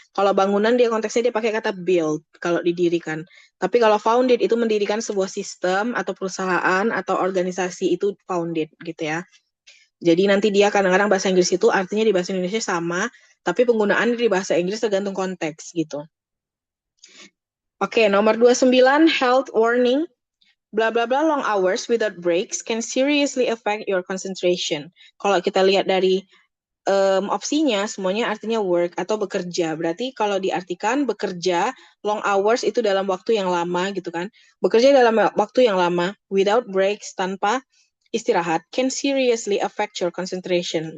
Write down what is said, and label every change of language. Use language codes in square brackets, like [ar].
[id] Kalau bangunan dia konteksnya dia pakai kata build kalau didirikan. Tapi kalau founded itu mendirikan sebuah sistem atau perusahaan atau organisasi itu founded gitu ya. Jadi nanti dia kadang-kadang bahasa Inggris itu artinya di bahasa Indonesia sama, tapi penggunaan di bahasa Inggris tergantung konteks gitu. Oke, nomor 29, [en] health warning. Blah blah blah long hours without breaks can seriously affect your concentration. [id] Kalau kita lihat dari opsinya, semuanya artinya work atau bekerja. Berarti kalau diartikan bekerja, long hours itu dalam waktu yang lama gitu kan. Bekerja dalam waktu yang lama, [en] without breaks, [id] tanpa istirahat, [en] can seriously affect your concentration.